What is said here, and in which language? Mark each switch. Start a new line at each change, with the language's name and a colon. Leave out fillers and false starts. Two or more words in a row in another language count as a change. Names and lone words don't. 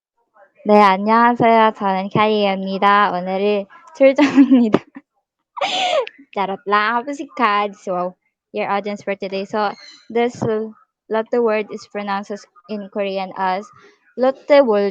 Korean: 네, 안녕하세요. 저는 카이입니다. 오늘은 출장입니다.
Filipino: Charot lang. Kapasikat.
English: So, your audience for today. So, this Lotte word is pronounced in Korean as Lotte World.